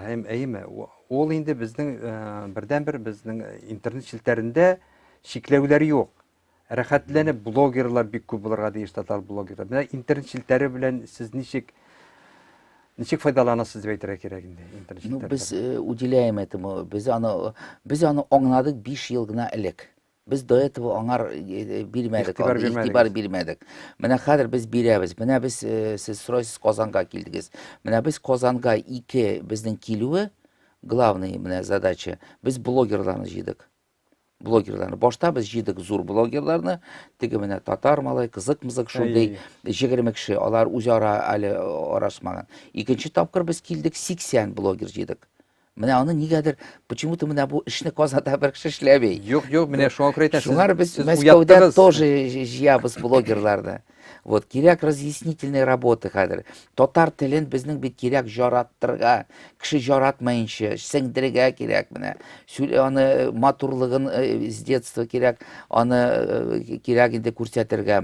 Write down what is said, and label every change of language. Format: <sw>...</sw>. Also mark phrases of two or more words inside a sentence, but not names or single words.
<tt>Һәм әйме, ул инде безнең бердән-бер безнең интернет челтәрендә шикләүләр юк. Рәхәтләнеп блогерлар бик күп булырга тиеш, татар блогерлар. Менә интернет челтәре белән сез ничек файдаланасыз дип әйтергә кирәк инде интернет челтәре.</tt> <ru>Без уделяем этому,</ru> <tt>без аны аңладык 5 ел гына элек. Без</tt> <ru>до этого</ru> <tt>аңар бирмәдек, игътибар бирмәдек. Менә хәзер без бирәбез. Менә без сез сорайсыз Казанга килдегез. Менә без Казанга безнең килүе главный менә задача. Без блогерларны җыйдык. Блогерларны. Башта без җыйдык зур блогерларны, теге менә татар малай, кызык-мызык шундый 20 кеше, алар үзара әле арашмаган. Икенче тапкыр без килдек 80 блогер җыйдык. Менә аны нигәдер, почему-то менә бу эшне Казанда бер кеше эшләмәй. Юк, менә шуңа күрә әйтәсез. Шуңар без Мәскәүдә тоже җыябыз блогерларны. Вот, кирәк</tt> <ru>разъяснительные работы</ru> <tt>хәзер. Татар телен безнең бит кирәк жараттырга, кеше жаратмаенча, сеңдерергә кирәк менә. Аны матурлыгын</tt> <ru>с детства</ru> <tt>кирәк, аны кирәк инде күрсәтергә.</tt>